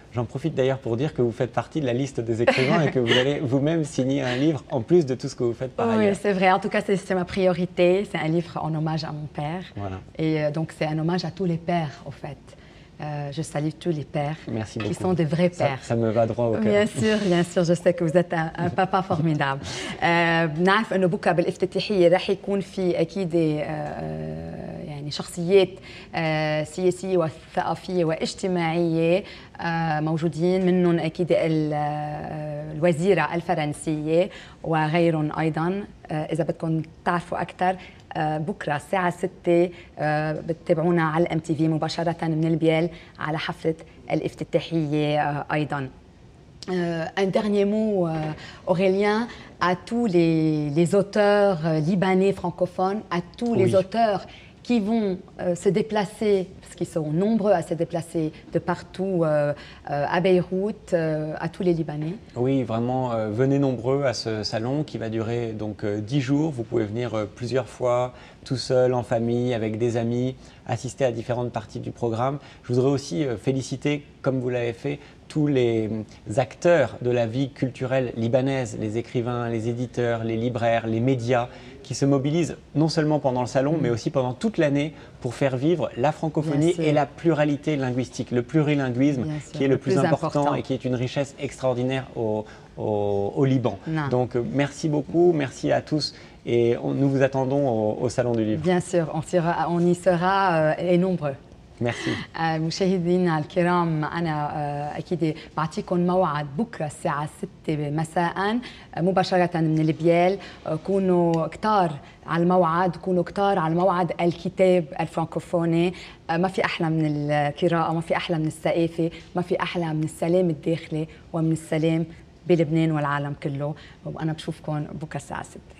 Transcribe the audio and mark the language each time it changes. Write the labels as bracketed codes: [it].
[fr] J'en profite d'ailleurs pour dire que vous faites partie de la liste des écrivains et que vous allez vous-même signer un livre en plus de tout ce que vous faites par ailleurs. Oui, c'est vrai. En tout cas, c'est ma priorité. C'est un livre en hommage à mon père. Et donc, c'est un hommage à tous les pères, au fait. Je salue tous les pères qui sont de vrais pères. Ça me va droit au cœur. Bien sûr, je sais que vous êtes un papa formidable. [ar] بنعرف انه بكره بالافتتاحيه راح يكون في اكيد يعني شخصيات سياسيه وثقافيه واجتماعيه موجودين، منهم اكيد الوزيره الفرنسيه وغيرهم ايضا. اذا بدكم تعرفوا اكثر بكره الساعة 6 بتتابعونا على الMTV مباشرة من البيل على حفلة الافتتاحية أيضا. [fr] Un dernier mot, Aurélien, à tous les auteurs libanais francophones, à tous les auteurs qui vont se déplacer, parce qu'ils sont nombreux à se déplacer de partout à Beyrouth, à tous les Libanais. Oui, vraiment, venez nombreux à ce salon qui va durer donc 10 jours. Vous pouvez venir plusieurs fois, tout seul, en famille, avec des amis, assister à différentes parties du programme. Je voudrais aussi féliciter, comme vous l'avez fait, tous les acteurs de la vie culturelle libanaise, les écrivains, les éditeurs, les libraires, les médias, qui se mobilisent non seulement pendant le salon, mais aussi pendant toute l'année pour faire vivre la francophonie et la pluralité linguistique, le plurilinguisme qui est le plus important et qui est une richesse extraordinaire au Liban. Donc merci beaucoup, merci à tous et nous vous attendons au Salon du Livre. Bien sûr, on y sera et nombreux. [ar] ميرسي. مشاهدينا الكرام، أنا أكيد بعطيكم موعد بكرة الساعة 6 مساء مباشرة من البيال. كونوا كتار على الموعد، كونوا كتار على موعد الكتاب الفرنكوفوني. ما في أحلى من القراءة، ما في أحلى من الثقافة، ما في أحلى من السلام الداخلي ومن السلام بلبنان والعالم كله. وأنا بشوفكم بكرة الساعة 6.